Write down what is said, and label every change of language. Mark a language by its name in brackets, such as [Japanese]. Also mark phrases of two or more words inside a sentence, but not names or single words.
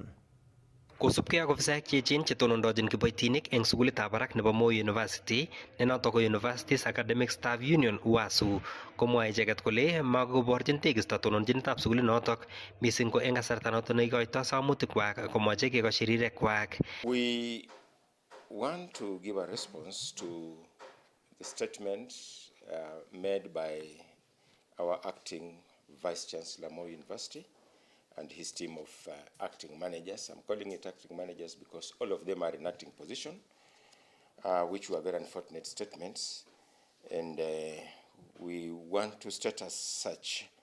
[Kalenjin] Kosubkei ak ofisaek cheechen chetonondochin kiboitinik eng sukulitab barak nebo Moi University ne notok ko Universities Academic Staff Union UWASU komwae icheket kole makoborchin tekisto tononjinetab sukulinotok mising ko eng kasarta notok neikoitoi samutikwak komoche kekoshi rirekwak. [English] We want to give a response to the statement made by our acting Vice Chancellor Moi University and his team of acting managers. I'm calling it acting managers because all of them are in acting position, which were very unfortunate statements, and we want to state as such.